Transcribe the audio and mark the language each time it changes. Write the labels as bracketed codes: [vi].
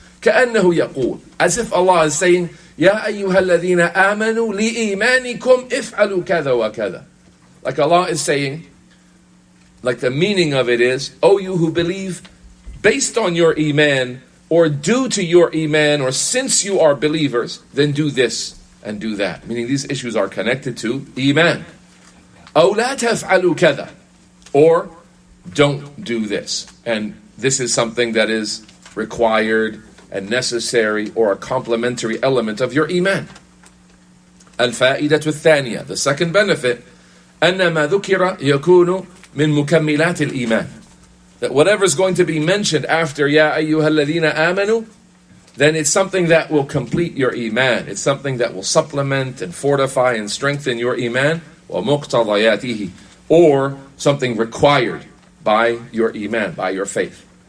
[ar] كأنه يقول, [en] as if Allah is saying, [ar] يا أيها الذين آمنوا لإيمانكم افعلوا كذا وكذا. [en] Like Allah is saying, like the meaning of it is, O you who believe, based on your iman, or due to your iman, or since you are believers, then do this and do that. Meaning these issues are connected to iman. [ar] أو لا تفعلوا كذا. [en] Or don't do this. And this is something that is required and necessary or a complementary element of your iman. [ar] الفائدة الثانية, [en] the second benefit, [ar] أن ما ذكر يكون من مكملات الإيمان. [en] that whatever is going to be mentioned after Ya ayyuhalladhina amanu, then it's something that will complete your iman. It's something that will supplement and fortify and strengthen your iman, [ar] وَمُقْتَضَيَاتِهِ, [en] or something required by your iman, by your faith.